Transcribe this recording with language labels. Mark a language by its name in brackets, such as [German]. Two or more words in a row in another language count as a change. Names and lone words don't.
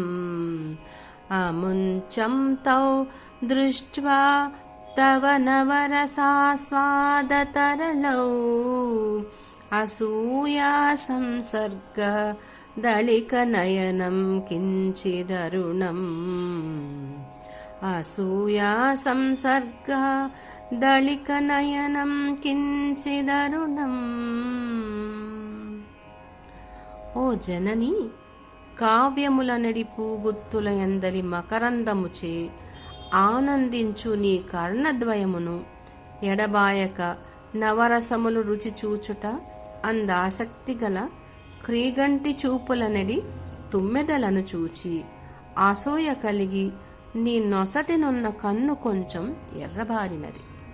[Sanskrit] अमुञ्चं तौ दृष्ट्वा तव नवरसास्वादतरणौ असूयासंसर्ग दलिकनयनं किञ्चिदरुणम् असूयासंसर्ग दलिकनयनं किञ्चिदरुणम्. [Telugu] ఓ జనని, కావ్యముల నడిపు గుత్తుల ఎందలి మకరందముచే ఆనందించు నీ కర్ణద్వయమును ఎడబాయక నవరసములు రుచి చూచుట అందాసక్తి గల క్రీగంటి చూపులనడి తుమ్మెదలను చూచి అసూయ కలిగి నీ నొసటినున్న కన్ను కొంచెం ఎర్రబారినది.